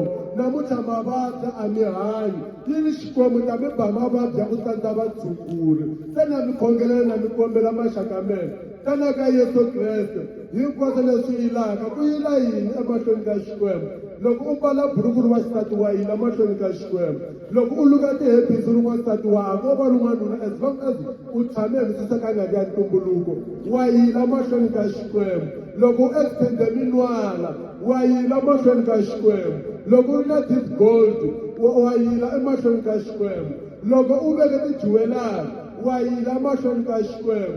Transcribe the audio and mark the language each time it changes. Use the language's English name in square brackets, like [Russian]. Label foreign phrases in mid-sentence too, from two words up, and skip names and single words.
[Tsonga] Namuntlha mavabyi a mi hanyi, yini Xikwembu ta mi ba mavabyi ya ku tsandza vatshunguri. Se na mi khongelela na mi kombela maxaka mena tana ka Yesu Kreste hinkwaswo leswi yilaka ku yila yini emahlweni ka Xikwembu. Loko u mbala buruku ri wansati wa yila mahlweni ka Xikwembu, loko u luka tihebisi ri wansati wa ko va rin'wanuna [English] as long as [Tsonga] u tshame emisisa ka ngati ya ntumbuluko wa yila mahlweni ka Xikwembu. Loko u extende minwala wa yila mahlweni ka Xikwembu. Loko u ri na [English] deep gold [Tsonga] wa yila emahlweni ka Xikwembu. Loko u veke tijuwelari wa yila mahlweni ka Xikwembu.